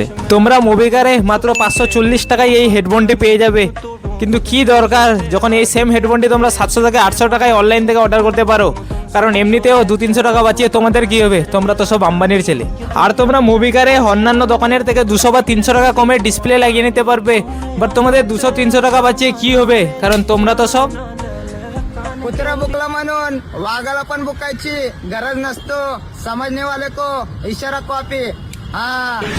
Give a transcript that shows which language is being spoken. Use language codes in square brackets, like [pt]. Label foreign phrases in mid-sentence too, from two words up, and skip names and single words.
[bn] তোমরা মুভিগারে মাত্র 540 টাকায় এই হেডফোনটি পেয়ে যাবে, কিন্তু কি দরকার যখন এই সেম হেডফোনটি তোমরা 700 থেকে 800 টাকায় অনলাইন থেকে অর্ডার করতে পারো, কারণ এমনিতেও 200-300 টাকা বাঁচিয়ে তোমাদের কি হবে, তোমরা তো সব আম্বানির ছেলে। আর তোমরা মুভিগারে অন্যান্য দোকানের থেকে 200 বা 300 টাকা কমে ডিসপ্লে লাগিয়ে নিতে পারবে, বাট তোমাদের 200-300 টাকা বাঁচিয়ে কি হবে, কারণ তোমরা তো সব [mr] कुत्रा बुकला म्हणून वाघाला पण बुकायची गरज नसतो. [hi] समजने वाले को इशारा कॉपी. [mr] हा